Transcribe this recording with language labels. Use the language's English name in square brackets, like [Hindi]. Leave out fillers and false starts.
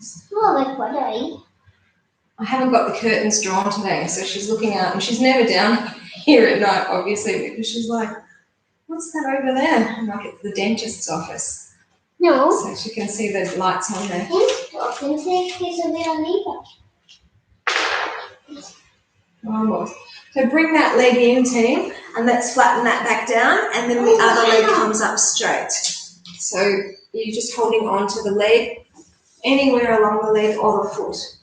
[Spanish] no me puedo ir. [English] I haven't got the curtains drawn today, so she's looking out, and she's never down here at night, obviously, because she's like, what's that over there? I'm like, it's the dentist's office. No. So she can see the lights on there. [Spanish] Pensé que eso era arriba. [English] Almost. So bring that leg in, team, and let's flatten that back down, and then the other leg comes up straight. So you're just holding on to the leg, anywhere along the leg or the foot.